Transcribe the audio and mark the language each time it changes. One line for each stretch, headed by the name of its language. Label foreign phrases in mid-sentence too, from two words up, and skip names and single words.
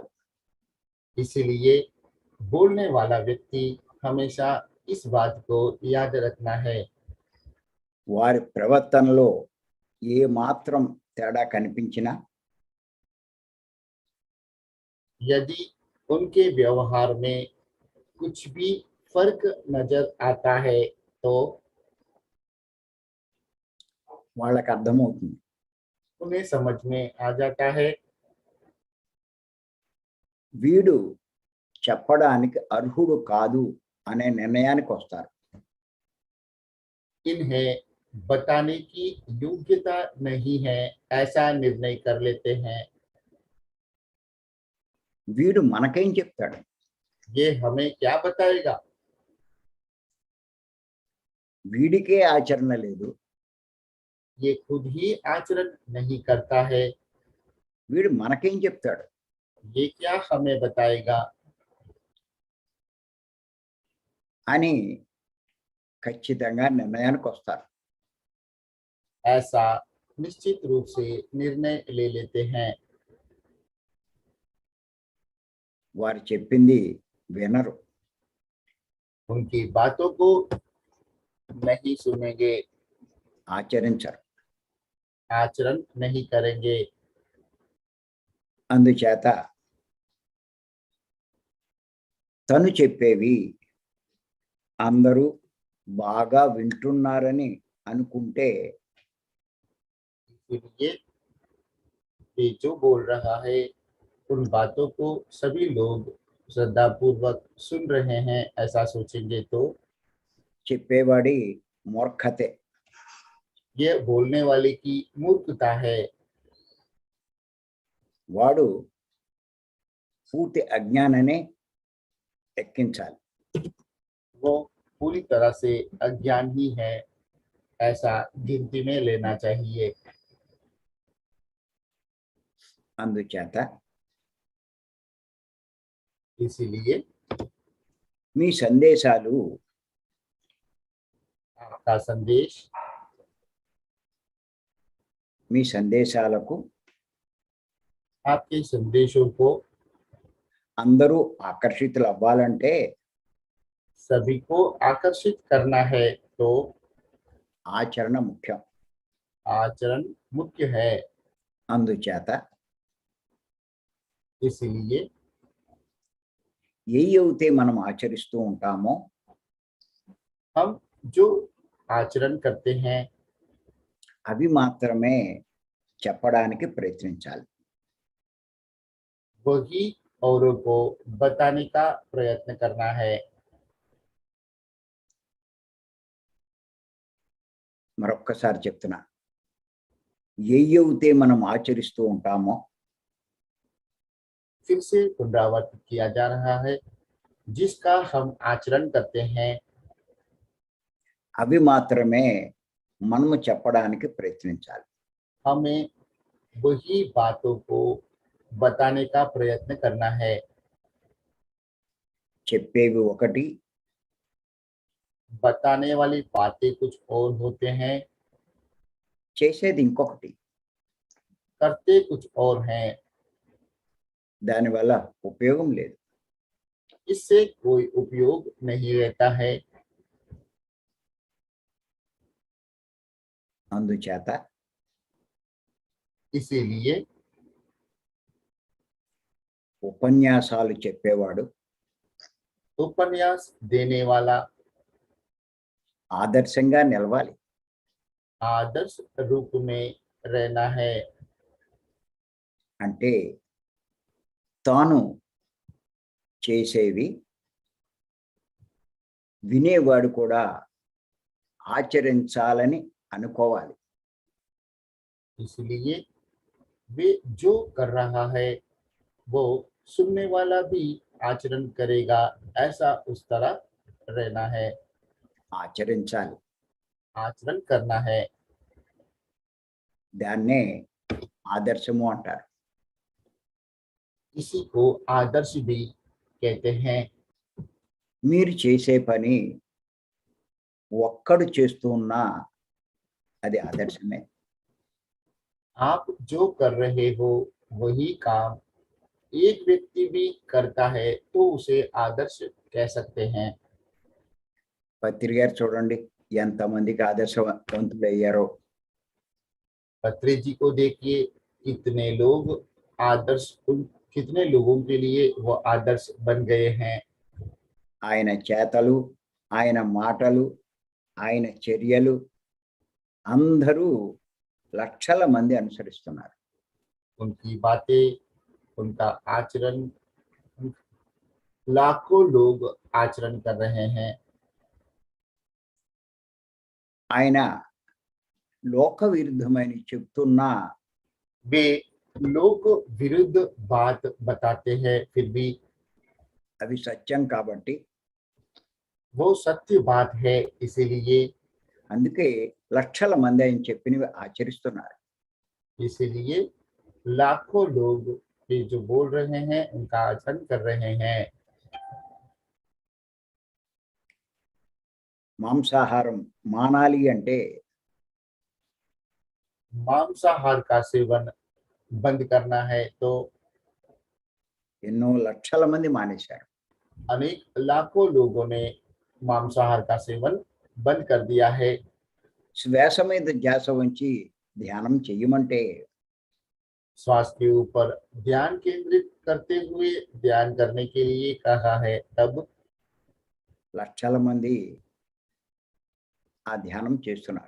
Hindi: इसलिए बोलने वाला व्यक्ति हमेशा इस बात को याद रखना है।
Telugu: వారి ప్రవర్తనలో ఏ మాత్రం తేడా కనిపించినా
Hindi: यदि उनके व्यवहार में कुछ भी फर्क नजर आता है तो
Telugu: వాళ్ళకి అర్థమవుతుంది
Hindi: उन्हें समझ में आ जाता है,
Telugu: వీడు చెప్పడానికి అర్హుడు కాదు అనే నిర్ణయానికి వస్తారు.
Hindi: इन्हें बताने की योग्यता नहीं है, ऐसा निर्णय कर लेते हैं।
Telugu: వీడు మనకేం చెప్తాడు,
Hindi: ये हमें क्या बताएगा,
Telugu: వీడికే ఆచరణ లేదు,
Hindi: ये खुद ही आचरण नहीं करता है,
Telugu: వీడు మనకేం చెప్తాడు
Hindi: ये क्या हमें बताएगा,
Telugu: అని ఖచ్చితంగా నిర్ణయానికి వస్తారు.
Hindi: ऐसा निश्चित रूप से निर्णय ले लेते हैं।
Telugu: వారు చెప్పింది వినరు,
Hindi: उनकी बातों को नहीं सुनेंगे,
Telugu: ఆచరించరు.
Hindi: आचरण नहीं करेंगे।
Telugu: అందుచేత తను చెప్పేవి అందరూ బాగా వింటున్నారని అనుకుంటే
Hindi: इसलिए ये जो बोल रहा है उन बातों को सभी लोग श्रद्धापूर्वक सुन रहे हैं, ऐसा सोचेंगे तो
Telugu: చెప్పేవాడి మూర్ఖతే.
Hindi: ये बोलने वाले की मूर्खता है।
Telugu: వాడు పూర్తి అజ్ఞాననే ఎక్కించాలి.
Hindi: वो पूरी तरह से अज्ञान ही है, ऐसा गिनती में लेना चाहिए।
Telugu: అందుచేత
Hindi: इसीलिए
Telugu: మీ సందేశాలు
Hindi: आपका संदेश,
Telugu: మీ సందేశాలకు
Hindi: आपके संदेशों को
Telugu: అందరూ ఆకర్షితులు అవ్వాలంటే
Hindi: सभी को आकर्षित करना है तो
Telugu: ఆచరణ ముఖ్యం.
Hindi: आचरण मुख्य है।
Telugu: అందుచేత
Hindi: इसलिए
Telugu: ఏయైతే మనం ఆచరిస్తూ ఉంటామో
Hindi: हम जो आचरण करते हैं
Telugu: అవి మాత్రమే చెప్పడానికి ప్రయత్నించాలి.
Hindi: वही औरों को बताने का प्रयत्न करना है।
Telugu: మరొక్కసారి చెప్తున్నా, ఏయైతే మనం ఆచరిస్తూ ఉంటామో
Hindi: फिर से पुनरावर्तित किया जा रहा है, जिसका हम आचरण करते हैं
Telugu: అవి మాత్రమే మనము చెప్పడానికి ప్రయత్నించాలి.
Hindi: हमें वही बातों को बताने का प्रयत्न करना है।
Telugu: చెప్పేవి ఒకటి,
Hindi: बताने वाली बातें कुछ और होते हैं,
Telugu: చేసేది ఇంకొకటి.
Hindi: करते कुछ और हैं।
Telugu: దానివల్ల ఉపయోగం లేదు.
Hindi: इससे कोई उपयोग नहीं रहता है।
Telugu: అందుచేత
Hindi: इसीलिए
Telugu: ఉపన్యాసాలు చెప్పేవాడు
Hindi: उपन्यास देने वाला
Telugu: ఆదర్శంగా నిలవాలి.
Hindi: आदर्श रूप में रहना है।
Telugu: అంటే తాను చేసేవి వినేవాడు కూడా ఆచరించాలని అనుకోవాలి.
Hindi: इसलिए वे जो कर रहा है वो सुनने वाला भी आचरण करेगा, ऐसा उस तरह रहना है,
Telugu: ఆచరించాలి.
Hindi: आचरण करना है।
Telugu: దాన్నే ఆదర్శము అంటారు.
Hindi: इसी को आदर्श भी कहते हैं।
Telugu: మీరు చేసే పని ఒక్కడు చేస్తూ ఉన్నా అది ఆదర్శమే.
Hindi: आप जो कर रहे हो वही काम एक व्यक्ति भी करता है तो उसे आदर्श कह सकते हैं।
Telugu: పత్రి గారు చూడండి ఎంతమందికి ఆదర్శవంతులు అయ్యారో.
Hindi: पत्री जी को देखिए कितने लोग आदर्श कितने लोगों के लिए वो आदर्श बन गए हैं।
Telugu: ఆయన చేతలు, ఆయన మాటలు, ఆయన చర్యలు అందరూ లక్షల మంది అనుసరిస్తున్నారు.
Hindi: उनकी बातें, उनका आचरण लाखों लोग आचरण कर रहे हैं।
Telugu: ఆయన లోక విరుద్ధమైన చెప్తున్నా
Hindi: वे लोग विरुद्ध बात बताते हैं फिर भी
Telugu: అవి సత్యం కాబట్టి
Hindi: वो सत्य बात है, इसीलिए
Telugu: అందుకే లక్షల మంది ఆయన చెప్పినవి ఆచరిస్తున్నారు.
Hindi: इसीलिए लाखों लोग ये जो बोल रहे हैं उनका आचरण कर रहे हैं।
Telugu: మాంసాహారం మానాలి అంటే
Hindi: मांसाहार का सेवन बंद करना है तो
Telugu: ఎన్నో లక్షల మంది మానేశారు.
Hindi: अनेक लाखों लोगों ने मांसाहार का सेवन बंद कर दिया है।
Telugu: శ్వాస మీద ధ్యాస ఉంచి ధ్యానం చెయ్యమంటే
Hindi: श्वास के ऊपर ध्यान केंद्रित करते हुए ध्यान करने के लिए कहा है, तब
Telugu: లక్షల మంది ఆ ధ్యానం చేస్తున్నారు.